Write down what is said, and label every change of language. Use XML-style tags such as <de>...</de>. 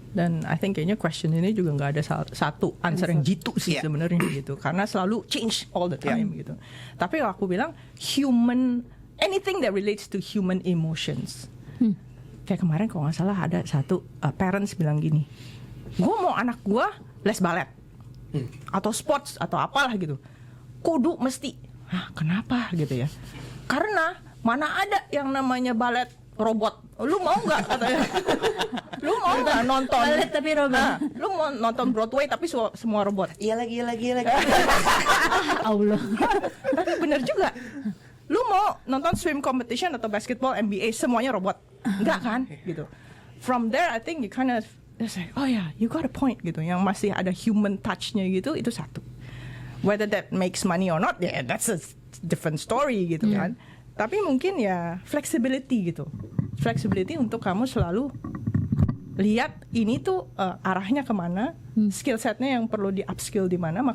<id>Dan</id> <en>I think</en> <id>kayaknya question ini juga nggak ada satu answer yang jitu sih sebenarnya gitu. Karena selalu</id> <en>change all the time</en> <id>gitu. Tapi aku bilang</id> <en>anything that relates to human emotions.</en> <id>Kayak kemarin kalau nggak salah ada satu parents bilang gini, gue mau anak gue les balet atau sports atau apalah gitu. Kudu mesti. Hah, kenapa gitu ya? Karena mana ada yang namanya balet robot. Lu mau nggak katanya? Lu mau nggak nonton balet tapi robot? Lu mau nonton Broadway tapi semua robot? Iya lagi. Allah. Tapi bener juga. Lu mau nonton swim competition atau basketball NBA semuanya robot? Enggak kan? Gitu.</id> <en>From there I think you kind of say, oh yeah, you got a point</en> <id>gitu. Yang masih ada human touch-nya gitu, itu satu.</id> <en>Whether that makes money or not, yeah, that's a different story</en> <id>gitu kan. Tapi mungkin ya flexibility gitu. Flexibility untuk kamu selalu lihat ini tuh arahnya kemana, skill setnya yang perlu di upskill di mana.</id>